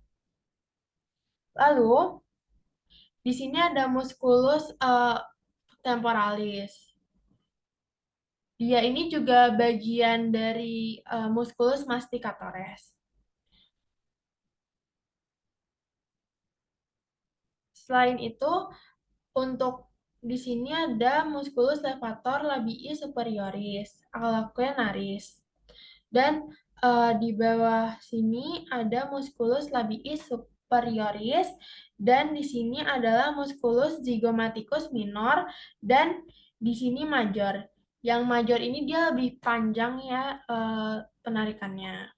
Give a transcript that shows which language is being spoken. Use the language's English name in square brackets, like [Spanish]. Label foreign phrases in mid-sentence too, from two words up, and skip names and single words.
[Indonesian] Lalu, di sini ada [Latin] musculus temporalis. [Indonesian] Dia ini juga bagian dari [Latin] musculus masticatores. [Indonesian] Selain itu, untuk di sini ada [Latin] musculus levator labii superioris, [Indonesian] acrokenaris. Dan di bawah sini ada [Latin] musculus labii superioris [Indonesian] dan di sini adalah [Latin] musculus zygomaticus minor [Indonesian] dan di sini major. Yang major ini dia lebih panjang ya penarikannya.